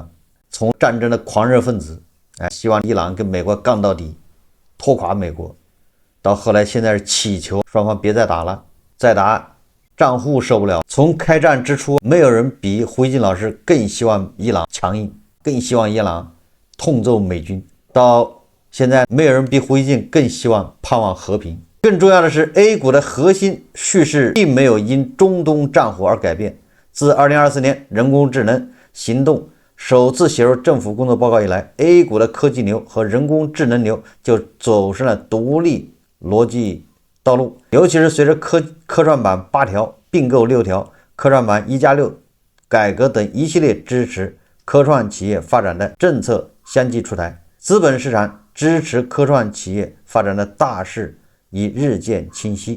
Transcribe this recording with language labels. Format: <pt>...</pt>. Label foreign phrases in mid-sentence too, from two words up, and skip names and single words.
<zh>從戰爭的狂熱分子，希望伊朗跟美國槓到底，拖垮美國，到後來現在是祈求雙方別再打了，再打賬戶受不了。從開戰之初，沒有人比胡锡進老師更希望伊朗強硬，更希望伊朗痛揍美軍。到現在，沒有人比胡锡進更希望盼望和平。更重要的是 ，A 股的核心叙事并没有因中东戰火而改變。自2024年人工智能行動首次寫入政府工作報告以來 ，A 股的科技流和人工智能流就走上了獨立邏輯道路。尤其是隨着科創板8條併購6條、科創板1+6改革等一系列支持科創企業發展的政策相繼出台，資本市場支持科創企業發展的大勢已日漸清晰。</zh>